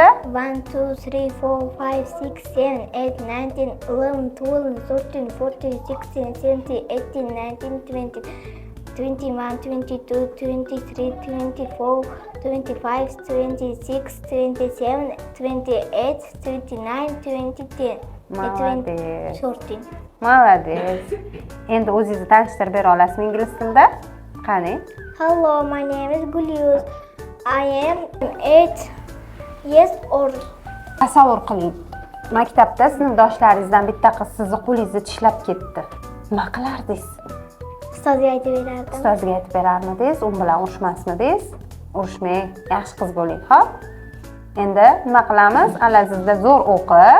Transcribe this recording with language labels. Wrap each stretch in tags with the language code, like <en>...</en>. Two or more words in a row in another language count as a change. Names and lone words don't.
<uz>1 2 3 4 5 6 7 8 9 11 12 13 14 16 17 18 19 20 21 22 23 24 25 26 27 28 29 20 Malades. 14. Malades. Endi o'zingizni tanishtirib bera olasizmi ingliz tilida? Qani?</uz> <en>Hello, my name is Gulyuz. I am 8 years old.</en> <uz>Tasavvur qiling. Maktabda sinfdoshlaringizdan bitta qiz sizni qo'lingizni tishlab ketdi. Nima qilardingiz? Ustozga aytib berardim. Ustozga aytib berarmidingiz? U bilan urushmasmidingiz? Urushmang, yaxshi qiz bo'ling, xo'p? Endi nima qilamiz? Alazizda zo'r o'qib.</uz>